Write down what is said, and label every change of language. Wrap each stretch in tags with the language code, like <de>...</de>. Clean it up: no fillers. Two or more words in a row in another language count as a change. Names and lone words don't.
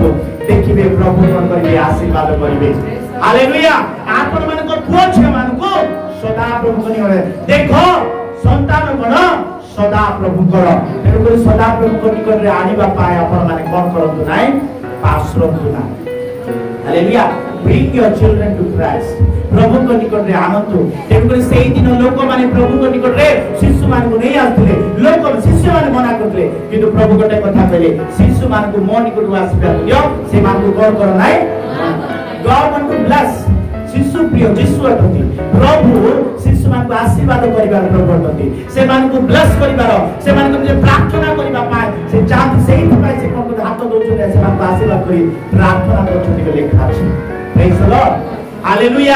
<or>ଦେଖିବେ ପ୍ରଭୁ କଣ କରିବେ? ଆଶୀର୍ବାଦ କରିବେ। ହାଲେଲୁୟା। ଆପଣ ମାନଙ୍କ ପୁଅ ଝିଅ ମାନଙ୍କୁ ସଦା ପ୍ରଭୁଙ୍କ ନିକଟରେ ଦେଖ, ସନ୍ତାନ କଣ? ସଦା ପ୍ରଭୁଙ୍କର। ତେଣୁକରି ସଦା ପ୍ରଭୁଙ୍କ ନିକଟରେ ଆଣିବା ପାଇଁ ଆପଣ ମାନେ କଣ କରନ୍ତୁ ନାହିଁ? ପାଶରନ୍ତୁ ନାହିଁ। ହାଲେଲୁୟା।</or> <en>Bring your children to Christ.</en> <or>ପ୍ରଭୁଙ୍କ ନିକଟରେ ଆଣନ୍ତୁ। ତେଣୁକରି ସେଇ ଦିନ ଲୋକମାନେ ପ୍ରଭୁଙ୍କ ନିକଟରେ ଶିଶୁମାନଙ୍କୁ ନେଇ ଆସୁଥିଲେ। ଶିଶୁମାନେ ମନା କରୁଥିଲେ, କିନ୍ତୁ ପ୍ରଭୁ ଗୋଟେ କଥା କହିଲେ, ଶିଶୁମାନଙ୍କୁ ମୋ ନିକଟକୁ ଆସିବାକୁ ଦିଅ, ସେମାନଙ୍କୁ କଣ କର ନାହିଁ?</or> <en>God want to bless।</en> <or>ଶିଶୁ ପ୍ରିୟ ଯୀଶୁ ଅଟନ୍ତି। ପ୍ରଭୁ ଶିଶୁମାନଙ୍କୁ ଆଶୀର୍ବାଦ କରିବାର ପ୍ରଭୁ ଅଟନ୍ତି। ସେମାନଙ୍କୁ ବ୍ଲେସ୍ କରିବାର, ସେମାନଙ୍କୁ ନିଜେ ପ୍ରାର୍ଥନା କରିବା ପାଇଁ ସେ ଚାହାନ୍ତି। ସେଇଥିପାଇଁ ସେ କଣ ହାତ ଦଉଛନ୍ତି, ସେମାନଙ୍କୁ ଆଶୀର୍ବାଦ କରି ପ୍ରାର୍ଥନା କରୁଛନ୍ତି ବୋଲି ଲେଖା ଅଛି।</or> <en>praise the Lord. ହାଲେଲୁୟା।</en>